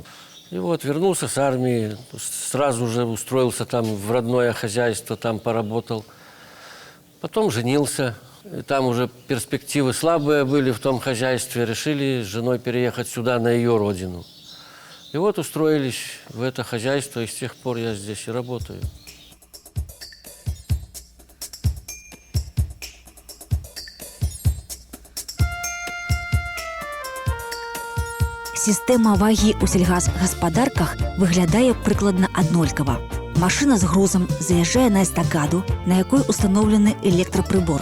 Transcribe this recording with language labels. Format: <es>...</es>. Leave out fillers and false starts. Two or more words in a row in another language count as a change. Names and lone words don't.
<ru>И вот вернулся с армии, сразу же устроился там в родное хозяйство, там поработал. Потом женился. И там уже перспективы слабые были в том хозяйстве. Решили с женой переехать сюда, на ее родину. И вот устроились в это хозяйство, и с тех пор я здесь и работаю.</ru> <be>Сістэма вагі ў сельгасгаспадарках выглядае прыкладна аднолькава. Машына з грузам заязджае на эстакаду, на якой устаноўлены электрапрыбор.</be>